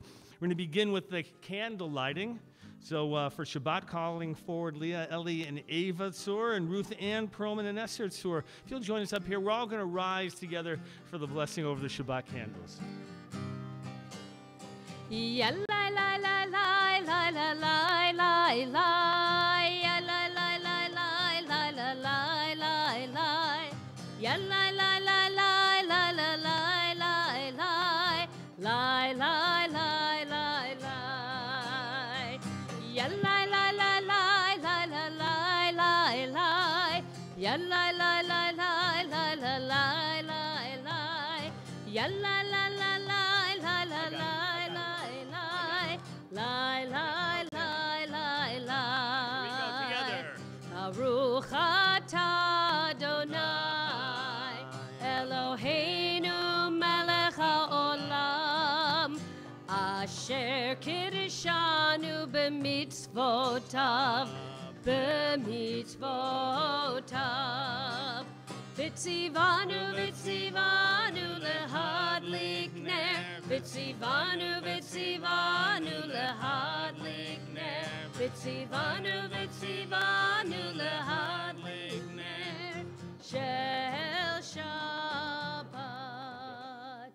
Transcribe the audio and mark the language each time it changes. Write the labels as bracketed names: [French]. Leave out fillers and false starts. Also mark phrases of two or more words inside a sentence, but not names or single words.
[English] We're going to begin with the candle lighting. So for Shabbat, calling forward Leah, Ellie, and Ava Tzur, and Ruth Ann Perlman and Esther Tzur. If you'll join us up here, we're all going to rise together for the blessing over the Shabbat candles. Ya la la la la la la la la la. Ya la la la la la la la la la. Ya la la la la la la la la la. La la la la la. Ya la la la la la la la la la. Ya la la la la la la la la la. Ya la la la la la la la la la la la la. We go together. [Hebrew] ברוך אתה אדוני אלוהינו מלך העולם אשר קידשנו במצוותיו וציוונו להדליק נר וציוונו להדליק נר וציוונו להדליק נר של שבת.